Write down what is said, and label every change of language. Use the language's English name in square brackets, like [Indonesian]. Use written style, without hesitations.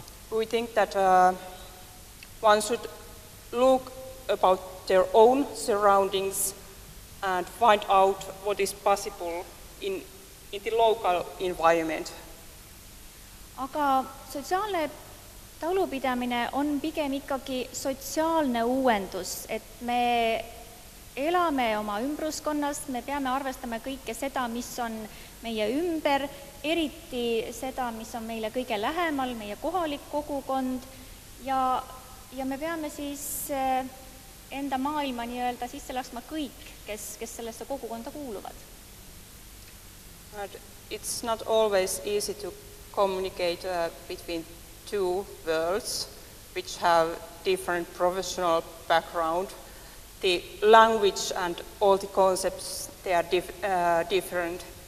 [English] We think that one should look about their own surroundings and find out what is possible in the local environment. [Estonian] Aga sotsiaalne talupidamine on pigem ikkagi sotsiaalne uuendus, et me elame oma ümbruskonnas, me peame arvestama kõike seda, mis on meie ümber, eriti seda, mis on meile kõige lähemal, meie kohalik kogukond ja me peame siis enda maailma nii-öelda sisse laskma kõik, kes sellesse kogukonda kuuluvad. [English] It's not always easy to communicate between two worlds which have different professional background. The language and all the concepts, they are different.